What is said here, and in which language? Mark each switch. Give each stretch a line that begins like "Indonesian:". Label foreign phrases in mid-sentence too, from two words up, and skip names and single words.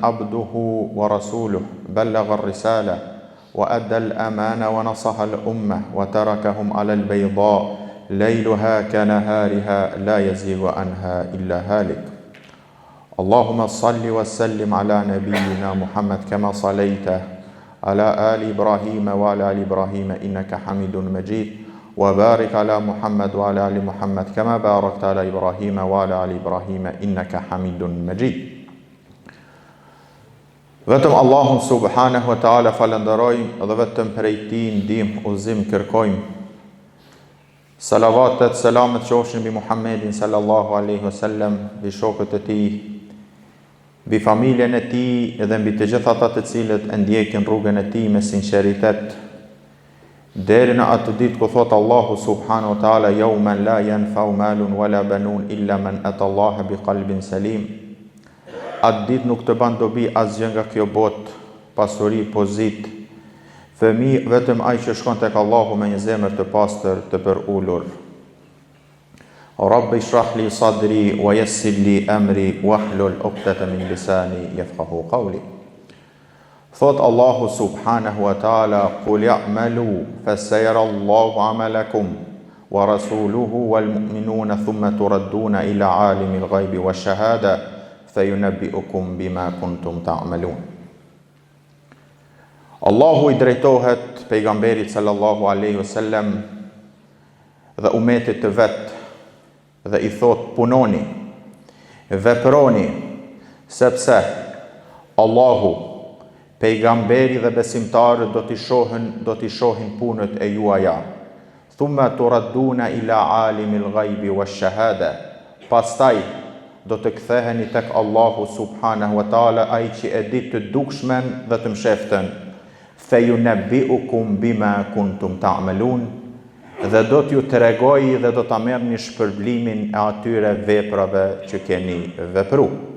Arabic: عبده ورسوله بلغ الرسالة وأدى الأمانة ونصح الأمة وتركهم على البيضاء ليلها كنهارها لا يزيغ عنها إلا هالك اللهم صل وسلم على نبينا محمد كما صليت على آل إبراهيم وعلى آل إبراهيم إنك حميد مجيد وبارك على محمد وعلى آل محمد كما باركت على إبراهيم وعلى آل إبراهيم إنك حميد مجيد.
Albanian: Vetëm Allahun
Arabic: سبحانه وتعالى
Albanian: falenderojmë dhe vetëm prej tij ndihmë udhëzim kërkojmë. Salavatet, selamet qofshin mbi Muhammedin
Arabic: صلى الله عليه وسلم,
Albanian: mbi shokët e tij, mbi familjen e tij dhe mbi të gjithë ata të cilët e ndjekin rrugën e tij me sinqeritet deri në atë ditë ku thot Allahu
Arabic: سبحانه وتعالى يوم لا ينفع مال ولا بنون إلا من أتى الله بقلب سليم.
Albanian: Atë ditë nuk të ban dobi asgjë nga kjo botë, pasuri, pozit, fëmijë, vetëm ai që shkon tek Allahu me një zemër të pastër, të përulur.
Arabic: رب اشرح لي صدري ويسر لي أمري واحلل عقدة من لساني يفقهوا قولي. Thot Allahu سبحانه وتعالى: "قل اعملوا فسيرى الله عملكم ورسوله والمؤمنون ثم تردون إلى عالم الغيب والشهادة فينبئكم بما كنتم تعملون."
Albanian: Allahu i drejtohet pejgamberit
Arabic: صلى الله عليه وسلم
Albanian: dhe umetit të vet dhe i thot: punoni, veproni, sepse Allahu, pejgamberi dhe besimtarët do t'i shohin punët e juaja.
Arabic: ثم تردون إلى عالم الغيب والشهادة.
Albanian: Pastaj do të ktheheni tek Allahu
Arabic: سبحانه وتعالى,
Albanian: ai që e di të dukshmen dhe të msheftën.
Arabic: فينبئكم بما كنتم تعملون.
Albanian: Dhe do t'ju tregoj dhe do ta merrni shpërblimin e atyre veprave që keni vepru.